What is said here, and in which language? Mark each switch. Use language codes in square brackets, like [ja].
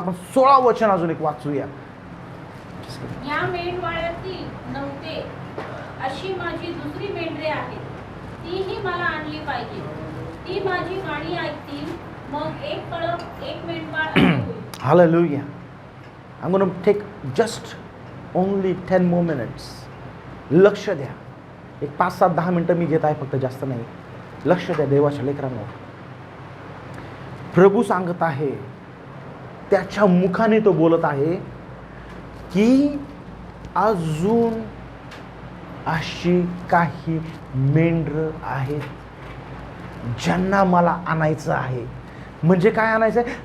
[mr] आपण 16 वचन अजून एक वाचूया. या मेंढवाळ्यातील नव्हते अशी माझी दुसरी मेंढरे आहेत, तीही मला आणली पाहिजे. ती माझी गाणी ऐकतील, मग एक कळप एक मेंढपाळ असे होईल. [en] Hallelujah. I'm going to take just only 10 more minutes. [mr] लक्ष द्या. एक 5-7-10 मिनिटं मी घेत आहे फक्त, जास्त नाही. लक्ष द्या देवाच्या लेकरांवर. प्रभू सांगत आहे, त्याच्या मुखाने तो बोलत आहे की अजून अशी काही मेंढरं आहेत ज्यांना मला आणायचं आहे. म्हणजे काय आणायचं आहे?